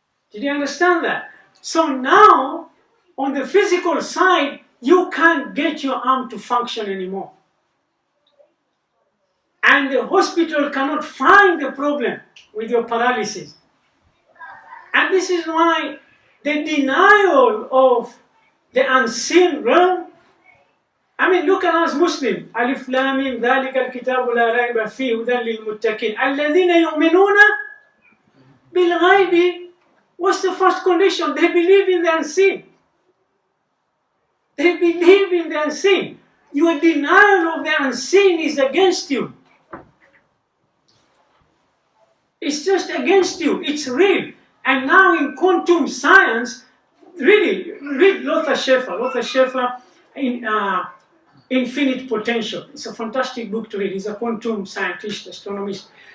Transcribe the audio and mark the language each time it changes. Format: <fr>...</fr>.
<en>Did you understand that? So now, on the physical side, you can't get your arm to function anymore. And the hospital cannot find the problem with your paralysis. And this is why the denial of the unseen realm. Look at us Muslims.</en> <ar>Alif Lam Mim ذلك الكتاب لا ريب فيه هدى للمتقين الذين يؤمنون بالغيب.</ar> <en>What's the first condition? They believe in the unseen. They believe in the unseen. Your denial of the unseen is against you. It's just against you. It's real. And now in quantum science, really, read Lote Schafer in Infinite Potential. It's a fantastic book to read. He's a quantum scientist, astronomist.</en>